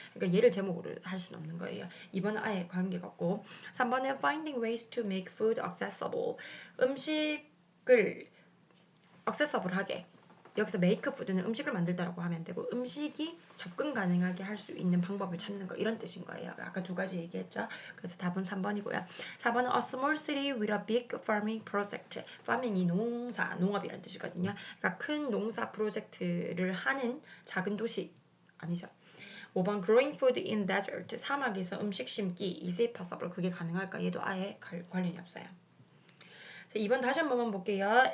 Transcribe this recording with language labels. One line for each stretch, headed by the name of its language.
Korean: 그러니까 얘를 제목으로 할 수는 없는 거예요. 2번은 아예 관계가 없고 3번은
English: finding ways to make food accessible.
Korean: 음식을 accessible하게 여기서 make food는 음식을 만들다라고 하면 되고 음식이 접근 가능하게 할 수 있는 방법을 찾는 거 이런 뜻인 거예요. 아까 두 가지 얘기했죠. 그래서 답은 3번이고요.
English: 4번은 a small city with a big farming project.
Korean: farming이 농사, 농업이라는 뜻이거든요. 그러니까 큰 농사 프로젝트를 하는 작은 도시 아니죠.
English: 5번 growing food in desert.
Korean: 사막에서 음식 심기
English: is it possible.
Korean: 그게 가능할까? 얘도 아예 관련이 없어요. 자, 2번 다시 한 번만 볼게요.